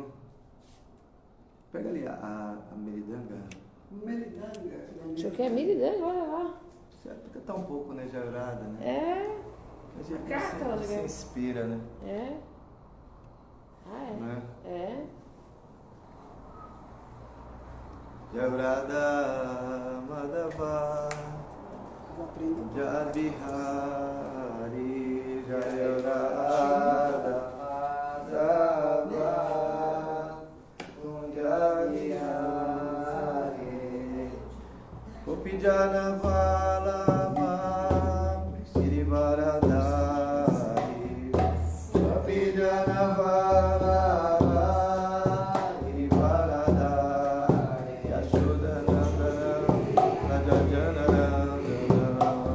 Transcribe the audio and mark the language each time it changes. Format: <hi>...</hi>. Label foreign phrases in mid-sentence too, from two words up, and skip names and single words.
<pt>Pega ali a meridanga. Deixa eu ver a meridanga, olha lá. Certo, cantar um pouco, né? Jaurada, né? É. A gente Carta, se inspira, né? É. Ah, é. Né? É.</pt> <sa>जौरद माधव जबिहारी जौरद माधव जबिहारी गोपीजन वल्लभ सिरिवरधारी गोपीजन वल्लभ सिरिवरधारी यशोदानन्दन रजजनरन्दन</sa>